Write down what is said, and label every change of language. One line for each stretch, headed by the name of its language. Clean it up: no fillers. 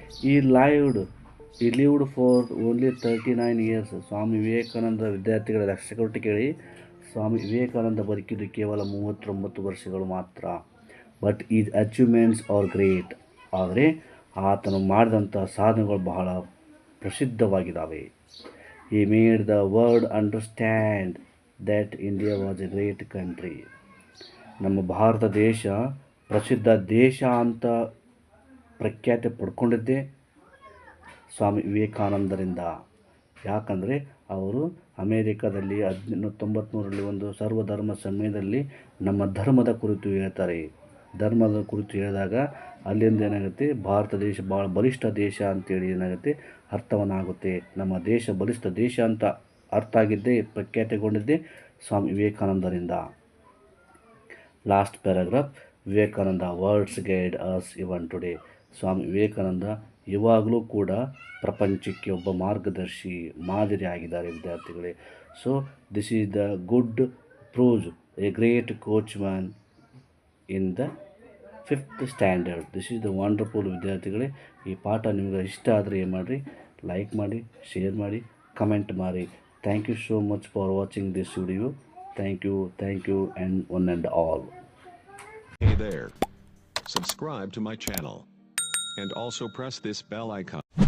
English: He lived for only 39 years.
Kannada: Swami Vivekananda ವಿದ್ಯಾರ್ಥಿಗಳ ರಕ್ಷಕರೊಟ್ಟಿಗೆ ಕೇಳಿ, ಸ್ವಾಮಿ ವಿವೇಕಾನಂದ ಬದುಕಿದ್ದು ಕೇವಲ 39 ವರ್ಷಗಳು ಮಾತ್ರ.
English: But his achievements are great.
Kannada: ಆದರೆ ಆತನು ಮಾಡಿದಂಥ ಸಾಧನೆಗಳು ಬಹಳ ಪ್ರಸಿದ್ಧವಾಗಿದ್ದಾವೆ.
English: He made the world understand that India was a great country.
Kannada: ನಮ್ಮ ಭಾರತ ದೇಶ ಪ್ರಸಿದ್ಧ ದೇಶ ಅಂತ ಪ್ರಖ್ಯಾತಿ ಪಡ್ಕೊಂಡಿದ್ದೇ ಸ್ವಾಮಿ ವಿವೇಕಾನಂದರಿಂದ. ಯಾಕಂದರೆ ಅವರು ಅಮೇರಿಕಾದಲ್ಲಿ 1893ರಲ್ಲಿ ಒಂದು ಸರ್ವಧರ್ಮ ಸಮ್ಮೇಳನದಲ್ಲಿ ನಮ್ಮ ಧರ್ಮದ ಕುರಿತು ಹೇಳ್ತಾರೆ. ಧರ್ಮದ ಕುರಿತು ಹೇಳಿದಾಗ ಅಲ್ಲಿಂದ ಏನಾಗುತ್ತೆ, ಭಾರತ ದೇಶ ಭಾಳ ಬಲಿಷ್ಠ ದೇಶ ಅಂತೇಳಿ ಏನಾಗುತ್ತೆ ಅರ್ಥವನ್ನಾಗುತ್ತೆ. ನಮ್ಮ ದೇಶ ಬಲಿಷ್ಠ ದೇಶ ಅಂತ ಅರ್ಥ ಆಗಿದ್ದೇ, ಪ್ರಖ್ಯಾತಿಗೊಂಡಿದ್ದೇ ಸ್ವಾಮಿ ವಿವೇಕಾನಂದರಿಂದ.
English: Last paragraph.
Kannada: Vivekananda
English: Words guide us even today.
Kannada: Swami Vivekananda ಇವಾಗಲೂ ಕೂಡ ಪ್ರಪಂಚಕ್ಕೆ ಒಬ್ಬ ಮಾರ್ಗದರ್ಶಿ, ಮಾದರಿ ಆಗಿದ್ದಾರೆ ವಿದ್ಯಾರ್ಥಿಗಳೇ.
English: So this is the good proves a great coachman in the 5th standard. This is the wonderful
Kannada: ವಿದ್ಯಾರ್ಥಿಗಳೇ. ಈ ಪಾಠ ನಿಮಗೆ ಇಷ್ಟ ಆದರೆ ಏನು ಮಾಡಿರಿ, ಲೈಕ್ ಮಾಡಿ, ಶೇರ್ ಮಾಡಿ, ಕಮೆಂಟ್ ಮಾಡಿ.
English: Thank you so much for watching this video. Thank you and one and all. Hey there. Subscribe to my channel. And also press this bell icon.